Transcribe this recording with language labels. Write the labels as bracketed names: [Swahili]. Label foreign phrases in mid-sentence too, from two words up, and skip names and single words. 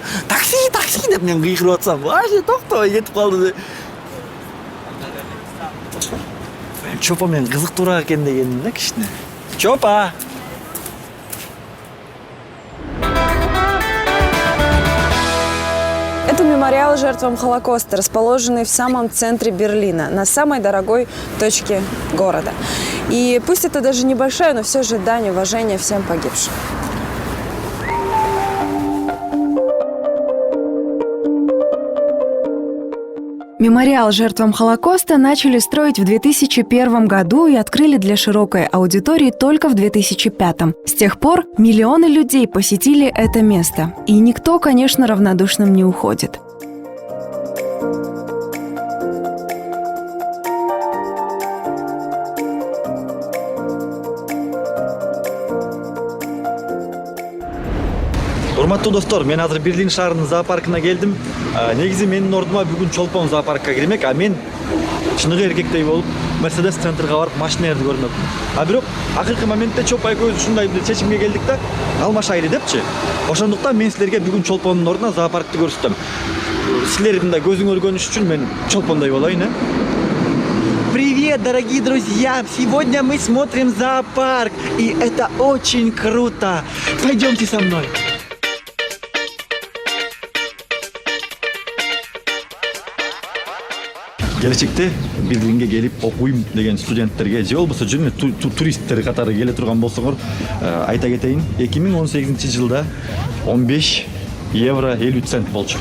[Kyrgyz] Такси деп мен кыйкырып атсам, вообще токтобой кетип калды. Чопа менен кызыктуураак экен дегенмин да кичине. Чопа! [Russian] Это мемориал жертвам Холокоста, расположенный в самом центре Берлина, на самой дорогой точке города. И пусть это даже небольшая, но все же дань уважения всем погибшим. Мемориал жертвам Холокоста начали строить в 2001 году и открыли для широкой аудитории только в 2005. С тех пор миллионы людей посетили это место. И никто, конечно, равнодушным не уходит. [Kyrgyz] Урматтуу достор, мен азыр Берлин шаарынын зоопаркына келдим. Негизи менин ордума бүгүн чолпон зоопаркка кирмек, а мен чыныгы эркектей болуп Мерседес центрге барып машиналарды көрмөкмүн. А бирок акыркы моментте Чопа экөөбүз ушундай бир чечимге келдик да, алмашайлы депчи. Ошондуктан мен силерге бүгүн чолпондун ордуна зоопаркты көрсөтөм. Силердин да көзүңөр көрүнүш үчүн мен чолпондой болоюн, а? [Russian] Привет, дорогие друзья! Сегодня мы смотрим зоопарк, и это очень круто! Пойдемте со мной! [Kyrgyz] Келечекте Берлинге келип окуйм деген студенттерге же болбосо жөн туристтер катары келе турган болсоңор айта кетейин, 2018-жылда 15 евро 50 цент болчу.